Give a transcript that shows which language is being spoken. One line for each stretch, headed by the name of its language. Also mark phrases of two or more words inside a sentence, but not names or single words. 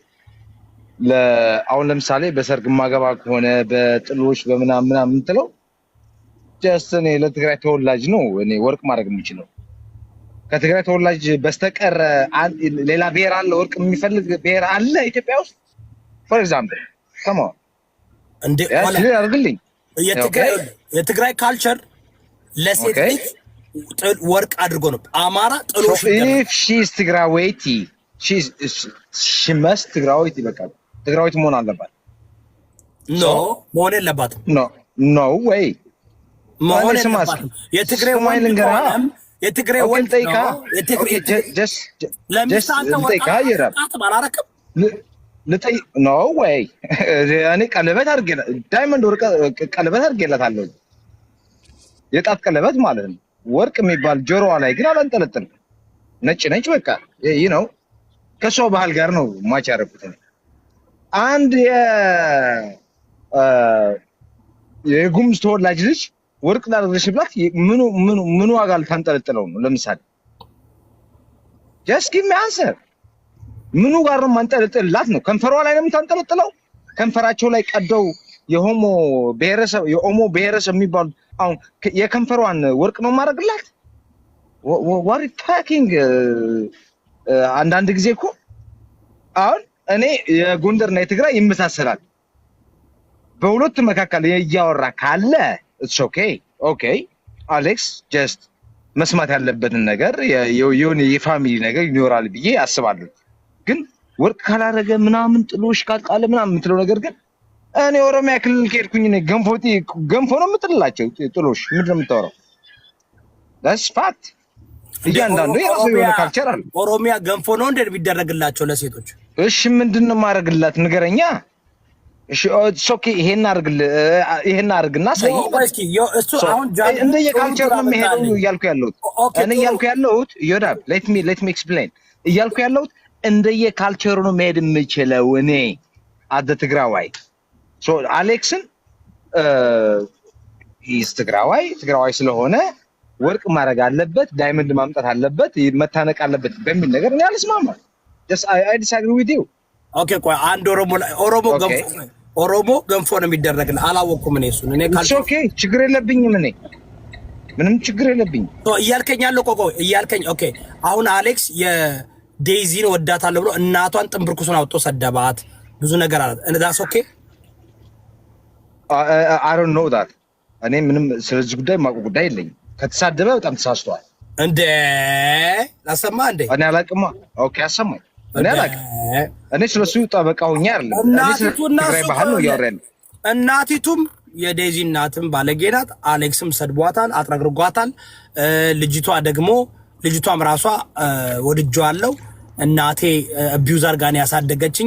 Amharic: አሁን ለምሳሌ በሰርግ ማገባ ከሆነ በጥሎሽ በምናምን የምትለው ጀስት እኔ ለትግራይ ተወላጅ ነው እኔ ወርቅ ማድረግ የምችለው ከትግራይ ተወላጅ በስተቀር ሌላ ብሔር አለ ወርቅ የሚፈልግ ብሔር አለ ኢትዮጵያ ውስጥ
English: for example come on
Amharic: እንዴ አርግልኝ የትግራይ ካልቸር ለሴት ልጅ ወርቅ አድርጎ ነው አማራ ጥሎሽ
English: if she is
Amharic: ትግራዊቲ
English: she must
Amharic: ትግራዊቲ በቃ ትግራዊት መሆን አለባት መሆን የለባትም
English: no way
Amharic: መሆን የለባትም የትግራይ ወንድ ነው የትግራይ ለምሳሌ ወርቅ no way እኔ ቀለበት አድርጌ ዳይመንድ ወርቅ ቀለበት አድርጌላታለሁ የጣት ቀለበት ማለት ነው ወርቅ የሚባል ጆሮዋ ላይ ግን አላንጠለጥልም ነጭ በቃ ይሄ ነው ከሷ ባህል ጋር ነው ማች ያደረኩት አንድ የጉምዝ ተወላጅ ልጅ ወርቅ ላደረግሽ ብላት ምኑ ዋጋ ልታንጠለጥለው ነው ለምሳሌ
English: just give me answer
Amharic: ምኑ ጋር ነው ማንጠለጥላት ነው ከንፈሯ ላይ ነው የምታንጠለጥለው ከንፈራቸው ላይ ቀደው የኦሞ ብሔረሰብ የሚባሉ አሁን የከንፈሯን ወርቅ ነው ማድረግላት
English: what talking
Amharic: አንዳንድ ጊዜ እኮ አሁን እኔ የጎንደርና የትግራይ ይመሳሰላል በሁለት መካከል ያያወራ ካለ
English: it's okay
Amharic: አሌክስ just መስማት ያለበትን ነገር የሆነ የፋሚሊ ነገር ይኖራል ብዬ አስባለሁ ግን ወርቅ ካላረገ ምናምን ጥሎሽ ካልቃለ ምናምን የምትለው ነገር ግን እኔ ኦሮሚያ ክልል ከሄድኩኝ እኔ ገንፎ ነው የምጥልላቸው ጥሎሽ ምንድነው የምታወራው
English: that's fact
Amharic: እያንዳንዱ የራሱ የሆነ ካልቸር አለ ኦሮሚያ ገንፎ ነው እንደ ቢደረግላቸው ለሴቶች እሺ ምንድነው ማረግላት ንገረኛ እሺ ኦኬ ይሄን አርግና ሳይ እሱ አሁን ጃን እንደ የካልቸር ነው የሚሄደው እያልኩ ያለሁት ይወዳል
English: let me explain
Amharic: እያልኩ ያለሁት እንደየ ካልቸሩ ነው መሄድ የምችለው እኔ አደ ትግራዋይ ሶ አሌክስን ሂስ ትግራዋይ ስለሆነ ወርቅ ማድረግ አለበት ዳይመንድ ማምጣት አለበት መታነቅ አለበት በሚል ነገር እኔ አልስማማም
English: just I disagree with you
Amharic: ኦኬ ቆይ አንድ ኦሮሞ ገንፎ ነው የሚደረግልህ አላወኩም እኔ እሱን እኔ ካልቸር ኦኬ ችግር የለብኝም እኔ ምንም ችግር የለብኝም እያልከኛለሁ እያልከኝ ኦኬ አሁን አሌክስ ዴዚን ወዳታለሁ ብሎ እናቷን ጥንብርኩሱን አውጥቶ ሰደባት ብዙ ነገር አለ እንዳስ ኦኬ
English: I don't know that
Amharic: እኔ ምንም ስለዚህ ጉዳይ ማቆ ጉዳይ የለኝም ከተሳደበ በጣም ተሳስቷል እንዴ ላሰማ እንዴ እኔ አላቅማ ኦኬ አሰማኝ እኔ አላቅም እኔ ስለሱ ጠበቃ ሆኜ አይደለም ትግራይ ባህል ነው ያወራል እናቲቱም የዴዚ እናትም ባለጌ ናት አሌክስም ሰድቧታል አጥረግርጓታል ልጅቷም ራሷ ወድጇለሁ እናቴ አቢዩዝ አርጋን ያሳደገችኝ